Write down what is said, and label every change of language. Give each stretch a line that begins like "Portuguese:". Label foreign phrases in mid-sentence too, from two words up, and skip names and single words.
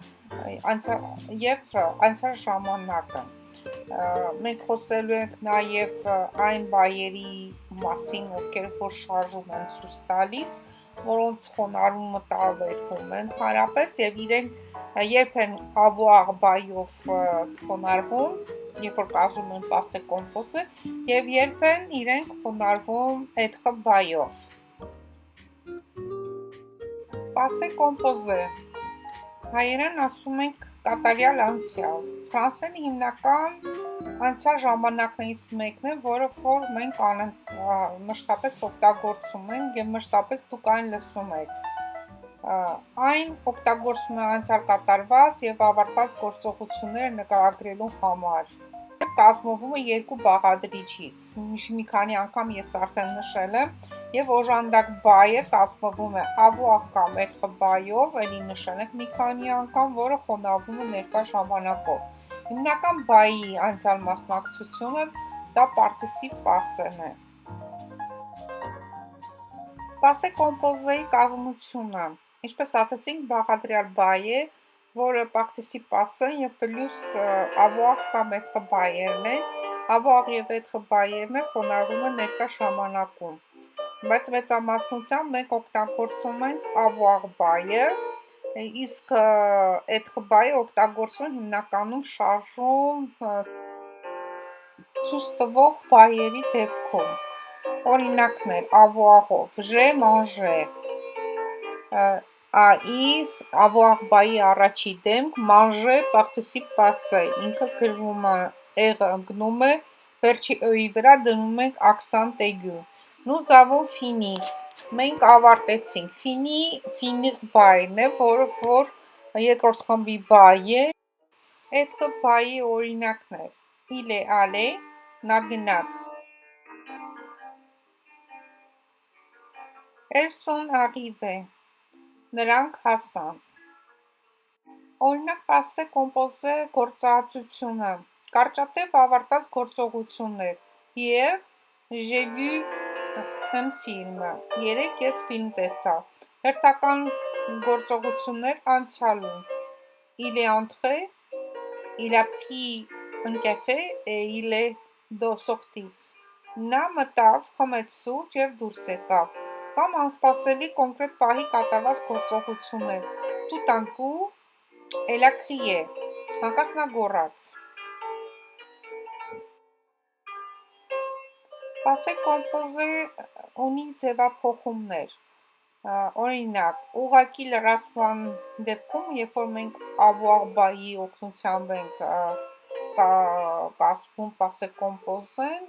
Armenian: եւ անցյալ ժամանակը։ Մենք խոսելու ենք նաեւ այն բայերի մասին, ովքեր որ շարժում են ցույց տալիս, որոնց խոնարհումը տարբերվում է ընդհանրապես եւ իրենք երբ են avoir բայով խոնարհվում, երբ որ կազմում են
French: passé composé
Armenian: եւ երբ են իրենք խոնարհվում être բայով։
French: Passé composé
Armenian: հայերեն ասում ենք կատարյալ անցյալ։ Ֆրանսերեն հիմնական անցյալ ժամանակներից մեկն է, որը որ մենք մշտապես օգտագործում ենք եւ մշտապես դուք այն լսում եք։ Այն օգտագործում է անցյալ կատարված եւ ավարտված գործողությունները նկարագրելու համար։ Կազմվում է երկու բաղադրիչից։ Մի քանի անգամ ես արդեն նշել եմ եւ օժանդակ բայը կազմվում է avoir կամ être բայով, ելի նշել ենք մի քանի անգամ, որը խոնարհվում է ներկա ժամանակով։ Հիմնական բայի անցյալ մասնակցությունը դա
French: participe passé-
Armenian: ն է։
French: Passé composé-
Armenian: ի կազմությունը, ինչպես ասացինք, բաղադրյալ բայ է, որը
French: participe passé-
Armenian: ն եւ պլյուս avoir կամ être բայերն են, avoir եւ être բայերն է խոնարհվում է ներկա ժամանակում։ Բայց մեծամասնությամբ մենք օգտագործում ենք avoir բայը, իսկ être բայը օգտագործում հիմնականում շարժում ցույց տվող բայերի դեպքում։ Օրինակներ avoir-ով
French: j'ai mangé, ai avoir
Armenian: բայի առաջի դեմք
French: manger participe passé,
Armenian: ինքը գրվում է ը-ը ընկնում է վերջի ը-ի վրա դնում ենք
French: accent aigu։ Nous avons fini,
Armenian: մենք ավարտեցինք,
French: fini finir
Armenian: բայն է, որը որ երկրորդ խմբի բայ է, être բայի օրինակներ,
French: il est allé,
Armenian: նա գնաց,
French: elles sont arrivées,
Armenian: նրանք հասան։ Օրինակ
French: passé composé
Armenian: գործածությունը, կարճատև ավարտված գործողություններ,
French: hier j'ai vu un film,
Armenian: երեկ ես ֆիլմ տեսա, հերթական գործողություններ անցյալում,
French: il est entré, il a pris un café et il est sorti,
Armenian: նա մտավ, խմեց սուրճ եւ դուրս եկավ, կամ անսպասելի կոնկրետ պահի կատարված գործողություններ,
French: tout d'un coup elle a crié,
Armenian: հանկարծ նա գոռաց։
French: Passé composé
Armenian: ունի ձևափոխումներ, օրինակ, ուղղակի լրացման դեպքում, երբ որ մենք avoir բայի օգնությամբ ենք կազմում
French: passé composé-
Armenian: ն,